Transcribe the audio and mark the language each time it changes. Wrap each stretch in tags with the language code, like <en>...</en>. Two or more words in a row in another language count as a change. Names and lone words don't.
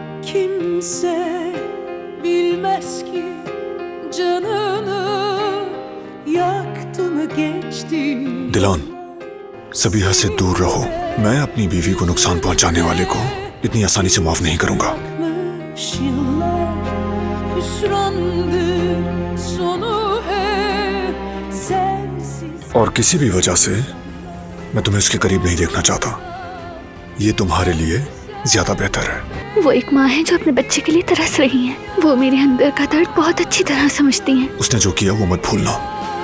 <tr>kimse bilmez ki canını yaktı mı geçti.</tr> <hi>दिलान, सबीहा से दूर रहो। मैं अपनी बीवी को नुकसान पहुंचाने वाले को इतनी आसानी से माफ नहीं करूंगा।</hi> <tr>Yıllar hüsrandır, sonu hep sensiz.</tr> <hi>और किसी भी वजह से मैं तुम्हें उसके करीब नहीं देखना चाहता। ये तुम्हारे लिए ज्यादा बेहतर है। वो एक माँ है जो अपने बच्चे के लिए तरस रही है। वो मेरे अंदर का दर्द बहुत अच्छी तरह समझती हैं। उसने जो किया वो मत भूलना।</hi>